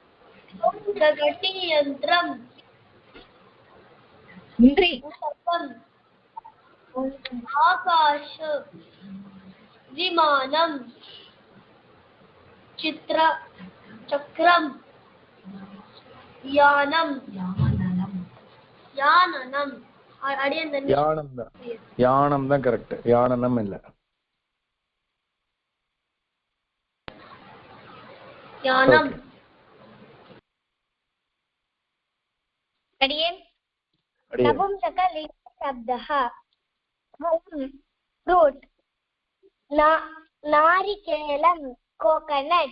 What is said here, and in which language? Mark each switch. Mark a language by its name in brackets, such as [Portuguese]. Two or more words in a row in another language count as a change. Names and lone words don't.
[Sanskrit] आकाश विमानं चक्रं यानम् [Tamil] யானம் தான் கரெக்ட், யானனம் இல்ல. [Sanskrit] यानम् नपुंसकलिङ्ग शब्दः फ्रूट नारिकेलं कोकोनट